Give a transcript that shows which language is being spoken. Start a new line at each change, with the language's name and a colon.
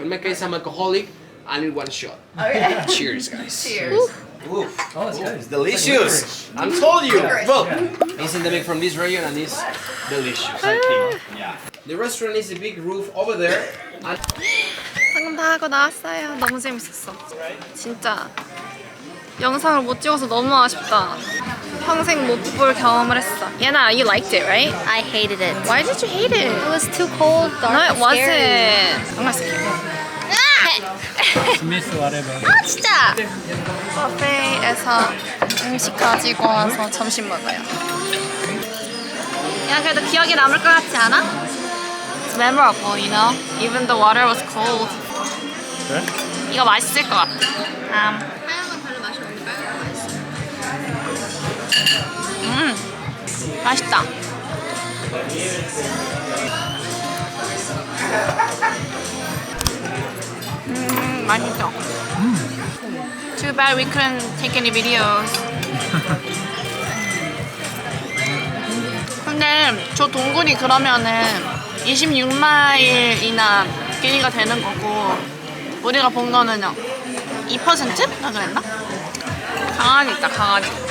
English: In my case, I'm alcoholic. I need 1 shot. Cheers, guys. Cheers. Oof. Oh, it's good. It's delicious. I told you. Well, it's endemic from this region and it's delicious. I think. Yeah. The restaurant is a big roof over there. And
Korean: 방금 다 하고 나왔어요. 너무 재밌었어. 진짜 영상을 못 찍어서 너무 아쉽다. 평생 못 볼 경험을 했어.
English: 예나, you liked it, right? I hated it. Why did you hate it? It was too cold, dark, No, it and scary. wasn't.
Korean: 정말 스키.
English: Smith whatever.
Korean: 아, 진짜. 버페에서 음식 가지고 와서 점심 먹어요. 그냥 그래도 기억에 남을 것 같지 않아?
English: It's memorable, you know? Even the water was cold.
Korean: 그래? 이거 맛있을 것 같아. 맛있다. 맛있어.
English: Too bad we couldn't take any videos.
Korean: 근데 저 동굴이 그러면은 26마일이나 길이가 되는 거고 우리가 본 거는 2%나 그랬나? 강아지 있다, 강아지.